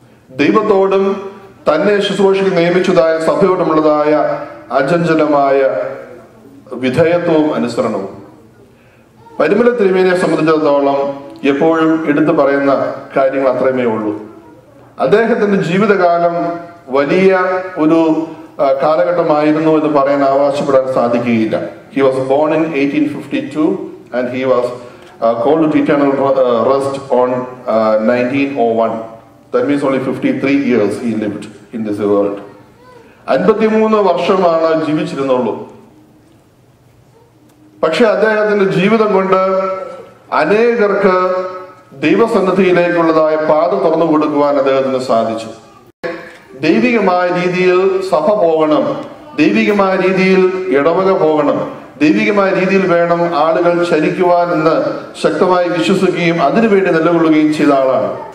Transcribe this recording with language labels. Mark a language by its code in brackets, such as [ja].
[ml] ദൈവത്തോടും തന്നെ ശുശ്രൂഷയ്ക്ക് നിയമിച്ചതായ സഭയോടുമുള്ളതായ അചഞ്ചലമായ വിധേയത്വവും അനുസരണവും. പരിമല തിരുമേനിയെ സംബന്ധിച്ചിടത്തോളം എപ്പോഴും എടുത്തു പറയുന്ന കാര്യങ്ങൾ അത്രയുമേ ഉള്ളൂ. അദ്ദേഹത്തിന്റെ ജീവിതകാലം വലിയ ഒരു കാലഘട്ടമായിരുന്നു എന്ന് പറയാൻ അവകാശപ്പെടാൻ സാധിക്കുകയില്ല. [en] He was born in 1852 and he was called to eternal rest on 1901. That means only 53 years he lived in this world. [ml] 53 വർഷമാണ് ജീവിച്ചിരുന്നുള്ളൂ. പക്ഷെ അദ്ദേഹത്തിന്റെ ജീവിതം കൊണ്ട് അനേകർക്ക് ദൈവസന്നിധിയിലേക്കുള്ളതായ പാത തുറന്നു കൊടുക്കുവാൻ അദ്ദേഹത്തിന് സാധിച്ചു. ദൈവികമായ രീതിയിൽ സഭ പോകണം, ദൈവികമായ രീതിയിൽ ഇടവക പോകണം, ദൈവികമായ രീതിയിൽ വേണം ആളുകൾ ചരിക്കുവാൻ എന്ന് ശക്തമായി വിശ്വസിക്കുകയും അതിനുവേണ്ടി നിലകൊള്ളുകയും ചെയ്ത ആളാണ്.